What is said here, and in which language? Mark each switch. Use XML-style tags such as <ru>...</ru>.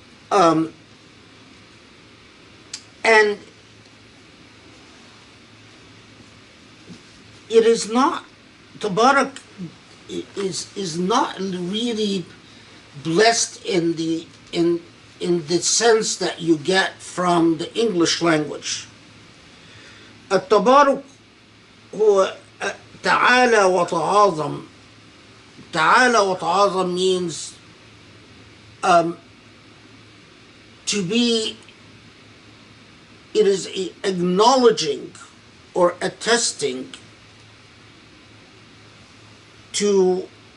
<en>And it is not, Tabarak is not really blessed in the sense that you get from the English language.</en> <ar>التبارك هو تعالى وتعاظم. تعالى وتعاظم</ar> <en>means to be, it is acknowledging or attesting to</en>